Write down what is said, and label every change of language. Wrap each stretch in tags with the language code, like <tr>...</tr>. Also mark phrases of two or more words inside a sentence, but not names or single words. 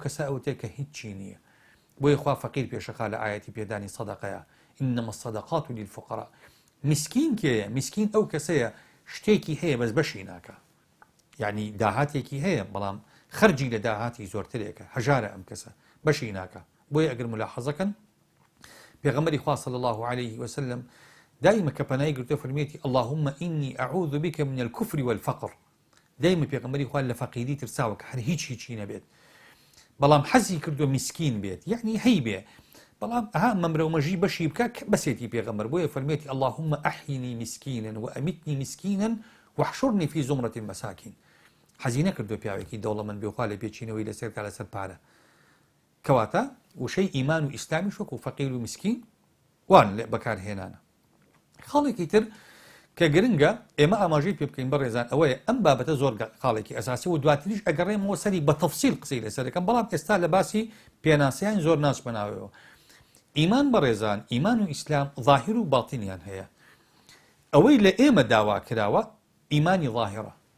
<ckb>کەسە ئەوتێ کە هیچی نییە بۆیە خوا فەقیر پێشەخا لە ئایەتی پێدانی سەدەقەیە</ckb> <ar>ئینەما الصەدەقات للفقراء</ar> <ckb>میسکین کێیە میسکین ئەو کەسەیە شتێکی هەیە بەس بەشی ناکە یعنی داهاتێکی هەیە بەڵام خەرجی لە داهاتی زۆرترێکە هەژارە ئەم کەسە بەشی ناکە بۆیە ئەگەر ملاحەزەکەن پێغەمبەری خوا صلی الله عليه وسلم دائما کە پەنای گرتووە فەرمێتی</ckb> <ar>اللهم إني أعوذ بك من الكفر والفقر</ar> <ckb>دائما پێغەمبەری خوا لە فەقیری ترساوە کە هەر هیچی نەبێت بەڵام حەزی کردو میسکین بێت یعنی هەی بێ بەڵام ئەها مەمرەومەژی بەشی بکە بەسێتی پێغەمبەر بۆیە فەرمێتی</ckb> <ar>اللهم أحيني مسكينا وأمتني مسكينا واحشرني في زمرة المساكين</ar> <ckb>حەزی نەکردو پیاوێکی دەوڵەمەند بێ خوا لە پێچینەوەی لەسەرکە لەسەر پارە کەواتە وشەی ئیمان و ئیسلامیش وەکو فەقیر و مسکین وان لێ بەکارهێنانە خاڵێکی تر کە گرنگە ئێمە ئاماژەی پێ بکەین بەڕێزان ئەوەیە ئەم بابەتە زۆر خاڵێکی ئەساسی و دواتریش ئەگەڕێمەوە سەری بە تەفسیل قسەی لەسەرەکەم بەڵام ئێستا لە باسی پێناسیان زۆر ناچ بناوەوە ئیمان بەڕێزان ئیمان و ئیسلام ظاهیر و باتینیان هەیە ئەوەی لە ئێمە داوا کراوە ئیمانی ظاهرە</ckb>